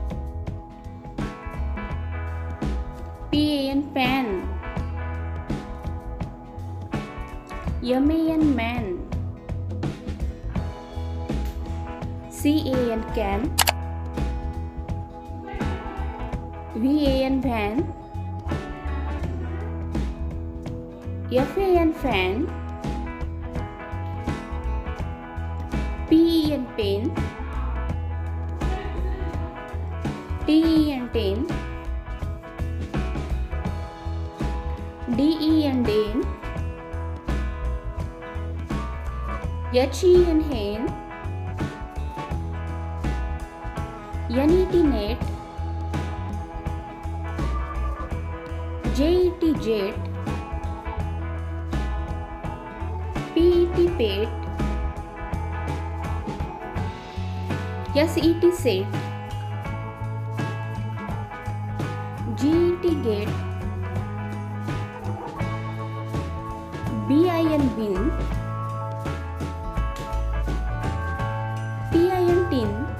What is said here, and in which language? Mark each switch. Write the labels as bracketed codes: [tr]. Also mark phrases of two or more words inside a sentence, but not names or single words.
[en] P-A-N, pan. M-A-N, man. C-A-N, can. V-A-N, van. F-A-N, fan. P-E-N, pen. T-E-N, ten. D-E-N, den. H-E-N, hen. N-E-T, net. J-E-T, jet. P-E-T, pet. S-E-T, set. G-E-T, get. B-I-N, bin. T-I-N, tin.